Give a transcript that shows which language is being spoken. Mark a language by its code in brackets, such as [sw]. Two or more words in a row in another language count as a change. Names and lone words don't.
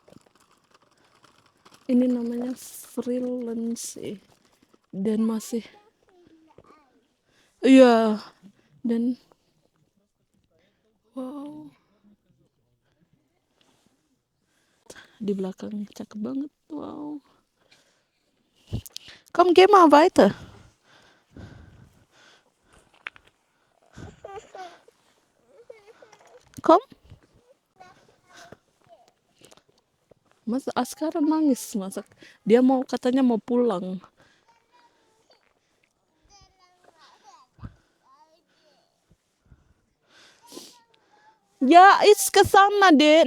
[id] Ini namanya freelance dan masih iya, dan wow, di belakang cakep banget. [de] Wow, komm, geh mal weiter. Komm. [id] Mas Askara nangis, masak. Dia mau, katanya mau pulang. Ya, it's ke sana, Dek.